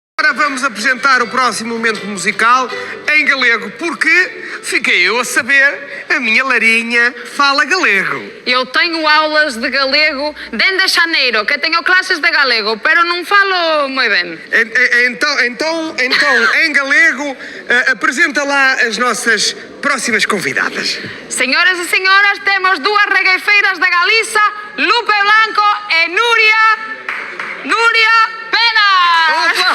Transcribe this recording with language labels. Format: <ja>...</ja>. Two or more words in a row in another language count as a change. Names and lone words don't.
<pt>agora vamos apresentar o próximo momento musical em galego, porque fiquei eu a saber, a minha Larinha fala galego. Eu tenho aulas de galego desde xaneiro, que tenho classes de galego,</pt> <gl>pero non falo moi ben.</gl> <pt>Então, em galego, apresenta lá as nossas próximas convidadas.</pt> <gl>Señores e señoras, temos dúas regueifeiras da Galiza, Lupe Blanco e Núria Penas.</gl>